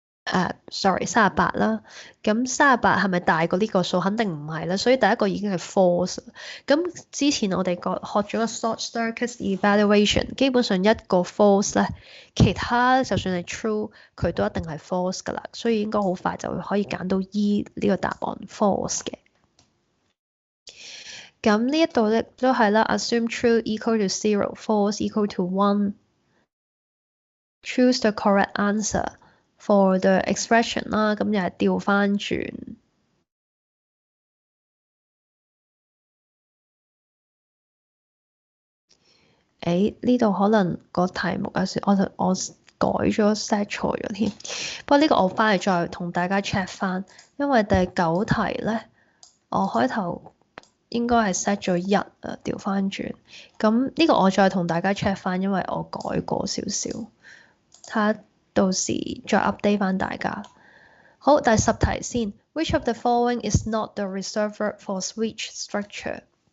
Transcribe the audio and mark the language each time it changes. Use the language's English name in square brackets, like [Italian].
[Cantonese] 38啦，咁38係咪大過呢個數？肯定唔係啦，所以第一個已經係 false。咁之前我哋學咗個 short circuit evaluation，基本上一個 false 咧，其他就算係 true，佢都一定係 false 㗎啦，所以應該好快就可以揀到 E 呢個答案 false 嘅。咁呢一度咧都係啦 [English] ，assume true equal to 0，false equal to 1。Choose the correct answer for the expression 啦， [Cantonese] 咁又係調翻轉。呢度可能個題目有時我改咗 set 錯咗添，不過呢個我翻嚟再同大家 check 翻，因為第9題咧，我開頭應該係 set 咗1啊，調翻轉。咁呢個我再同大家 check 翻，因為我改過少少，睇下到時再 update 翻大家。好，第10題先。 [English] Which of the following is not the reserved verb for switch structure？